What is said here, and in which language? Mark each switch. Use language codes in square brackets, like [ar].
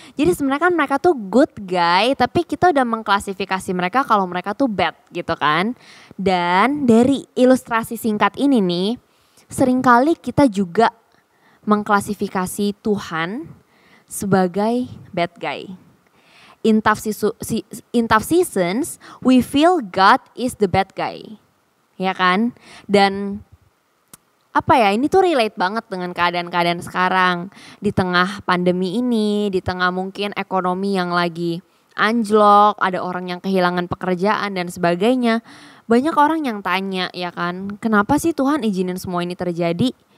[id] Jadi sebenarnya kan mereka tuh [en] good guy, [id] tapi kita udah mengklasifikasi mereka kalau mereka tuh bad gitu kan. Dan dari ilustrasi singkat ini nih, seringkali kita juga mengklasifikasi Tuhan sebagai [en] bad guy. In tough seasons, we feel God is the bad guy, [id] ya kan? Dan ini tuh relate banget dengan keadaan-keadaan sekarang. Di tengah pandemi ini, di tengah mungkin ekonomi yang lagi anjlok, ada orang yang kehilangan pekerjaan dan sebagainya. Banyak orang yang tanya ya kan, kenapa sih Tuhan izinin semua ini terjadi?